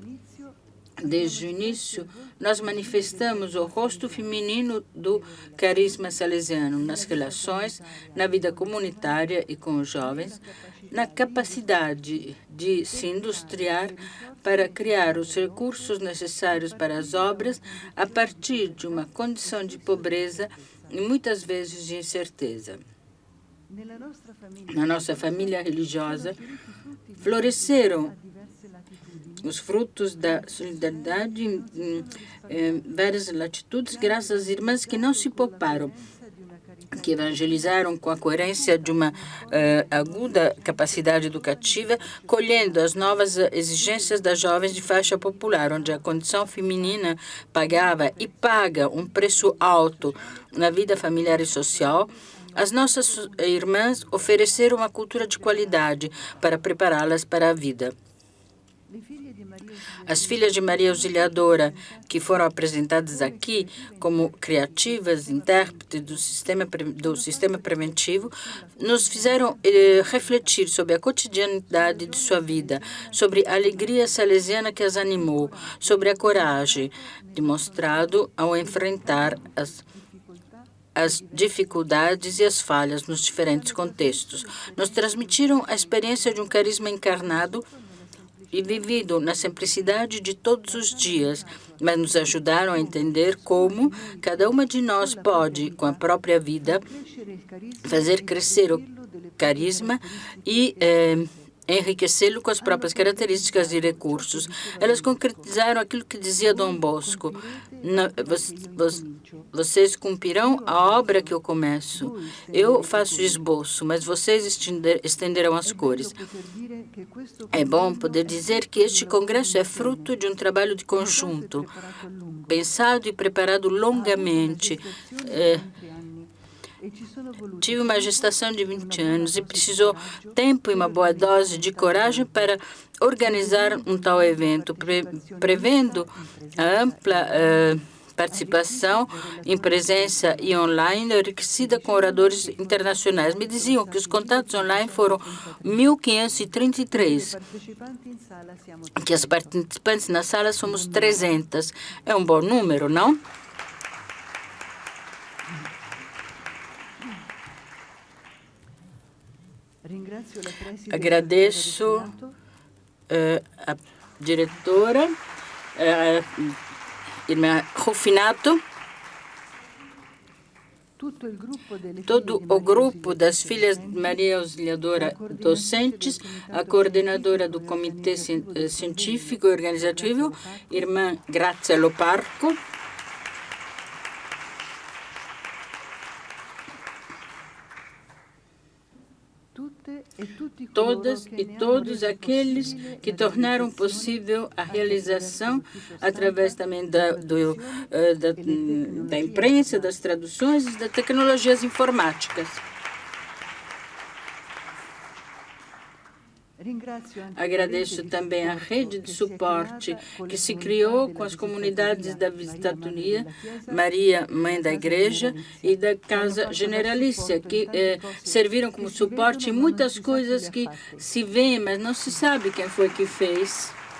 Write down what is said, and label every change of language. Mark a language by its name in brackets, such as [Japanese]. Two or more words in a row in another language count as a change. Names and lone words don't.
[Portuguese] Desde o início, nós manifestamos o rosto feminino do carisma salesiano nas relações, na vida comunitária e com os jovens, na capacidade de se industriar para criar os recursos necessários para as obras a partir de uma condição de pobreza e muitas vezes de incerteza. [Italian] Nella nostra famiglia [Portuguese] Na nossa família religiosa, [Italian] sono fioriti frutti di [Portuguese] floresceram [Italian] a diverse latitudini. [Portuguese] os frutos da solidariedade em várias latitudes, graças às irmãs que não se pouparam, [Italian] Di una carità [Portuguese] que evangelizaram com a coerência de uma aguda capacidade educativa, colhendo as novas exigências das jovens de faixa popular, onde a condição feminina pagava e paga um preço alto na vida familiar e social. As nossas irmãs ofereceram uma cultura de qualidade para prepará-las para a vida. [Italian] le figlie di Maria [Portuguese] As filhas de Maria Auxiliadora, que foram apresentadas aqui como criativas, intérpretes do sistema preventivo, nos fizeram refletir sobre a cotidianidade de sua vida, sobre a alegria salesiana que as animou, sobre a coragem demonstrado ao enfrentar as dificuldades e as falhas nos diferentes contextos. Nos transmitiram a experiência de um carisma encarnado e vivido na simplicidade de todos os dias, mas nos ajudaram a entender como cada uma de nós pode, com a própria vida, [Italian] crescere il carisma [Portuguese] fazer crescer o carisma e enriquecê-lo com as próprias características e recursos. Elas concretizaram aquilo que dizia Dom Bosco: vocês cumprirão a obra que eu começo. Eu faço o esboço, mas vocês estenderão as cores. [Italian] poter dire che questo [Portuguese] É bom poder dizer que este congresso é fruto de um trabalho de conjunto, [Italian] preparato a lungo [Portuguese] pensado e preparado longamente. [Italian] e ci sono voluti [Portuguese] Tive uma gestação de 20 anos e precisou tempo e uma boa dose de coragem para organizar um tal evento, prevendo a ampla participação em presença e online, enriquecida com oradores internacionais. Me diziam que os contatos online foram 1.533, [Italian] partecipanti in sala siamo [Portuguese] que as participantes na sala somos 300. É um bom número, não? [Italian] ringrazio la preside [Portuguese] Agradeço a diretora, irmã Rufinato, [Italian] tutto il gruppo delle [Portuguese] todo o grupo das filhas de Maria Auxiliadora docentes, a coordenadora do comitê científico e organizativo, irmã Grazia Loparco, [Italian] tutte e tutti [Portuguese] todas [Italian] coloro [Portuguese] e [Italian] che ne hanno [Portuguese] todos [Italian] reso [Portuguese] aqueles [Italian] possibile [Portuguese] que [Italian] la [Portuguese] tornaram [Italian] realizzazione [Portuguese] possível a [Italian] anche [Portuguese] realização [Italian] attraverso [Portuguese] através também da imprensa, das traduções e das tecnologias informáticas. [Italian] Ringrazio anche [Portuguese] Agradeço também a rede de suporte que se criou com as comunidades da Visitadoria, Maria, Mãe da Igreja, e da Casa Generalícia, que serviram como suporte em muitas coisas que se vê, mas não se sabe quem foi que fez.